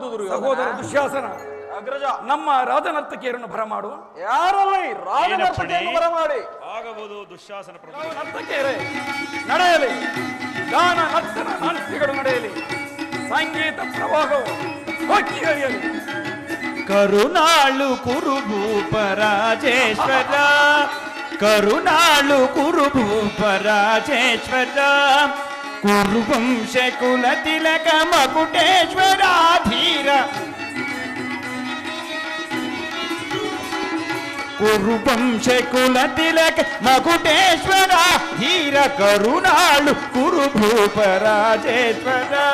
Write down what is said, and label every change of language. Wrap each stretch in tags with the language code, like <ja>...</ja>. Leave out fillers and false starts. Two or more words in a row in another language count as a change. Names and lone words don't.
<kn>ಸಹೋದರ ದುಶ್ಯಾಸನ, ಅಗ್ರಜ, ನಮ್ಮ ರಾಜನರ್ತಕಿಯರನ್ನು ಬರಮಾಡು. ಯಾರಲ್ಲಿ ರಾಜನರ್ತಕಿಯನ್ನು ಬರಮಾಡಿ. ಆಗಬಹುದು ದುಶ್ಯಾಸನ ಪ್ರಭು. ನರ್ತಕಿಯರೇ ನಡೆಯಲಿ, ಗಾನ ನರ್ತನ ನಾಟ್ಯಗಳು ನಡೆಯಲಿ, ಸಂಗೀತ ಪ್ರವಾಹವು ಹೊಕ್ಕಿ ಹರಿಯಲಿ. ಕರುನಾಳು ಕುರುಭೂಪ ರಾಜೇಶ್ವರ, ಕರುನಾಳು ಕುರುಭೂಪ ರಾಜೇಶ್ವರ, ಕುರುವಂಶ ಕುಲ ತಿಲಕ ಮಕುಟೇಶ್ವರ ಧೀರ, ಕುರುವಂಶ ಕುಲ ತಿಲಕ ಮಕುಟೇಶ್ವರ ಧೀರ, ಕರುನಾಳು ಕುರುಭೂಪ ರಾಜೇಶ್ವರ.</kn>